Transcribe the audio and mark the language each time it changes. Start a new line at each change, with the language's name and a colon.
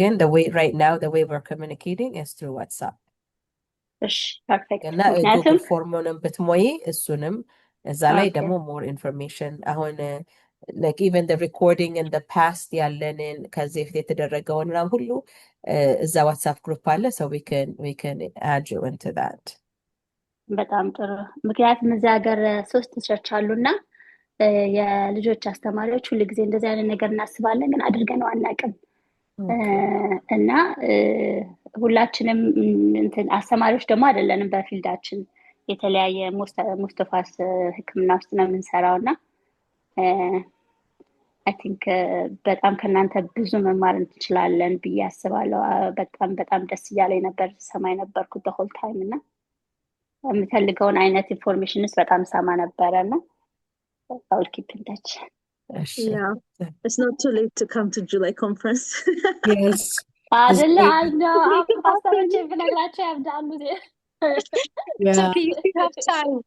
English: Again, the way right now, the way we're communicating is through WhatsApp.
Amharic: እሺ ፐርፌክት እና ምክንያቱም ጉግል ፎርሙንም ብትሞይ እሱንም እዛ ላይ ኦኬ ደግሞ ሞር ኢንፎርሜሽን አሁን
English: like even the recording in the past
Amharic: ያለንን ከዚህ በፊት የተደረገውን ምናምን ሁሉ እዛ ዋትሳፕ ግሩፕ አለ,
English: so we can add you into that.
Amharic: በጣም ጥሩ ምክንያቱም እዚህ ሀገር 3 ቸርች አሉና የልጆች አስተማሪዎች ሁሉ ጊዜ እንደዚህ አይነት ነገር እናስባለን ግን አድርገነው አናውቅም እና ሁላችንም እንትን አስተማሪዎች ደግሞ አይደለንም በፊልዳችን የተለያየ ሙስጠፋስ ሕክምና ውስጥ ነው የምንሰራውና
English: I think
Amharic: በጣም ከናንተ ብዙ መማር እንችላለን ብዬ አስባለሁ በጣም ደስ እያለኝ ነበር ሰማይ ነበርኩት
English: the whole time
Amharic: እና የምፈልገውን አይነት ኢንፎርሜሽንስ በጣም ሰማ ነበረና
English: I'll keep in touch. Yeah, it's not too late to come to July conference. Yes.
Amharic: አይደለ
English: I know
Amharic: ፓስተሮች ብነግራቸው ያብዳሉ
English: It's okay, you still have time.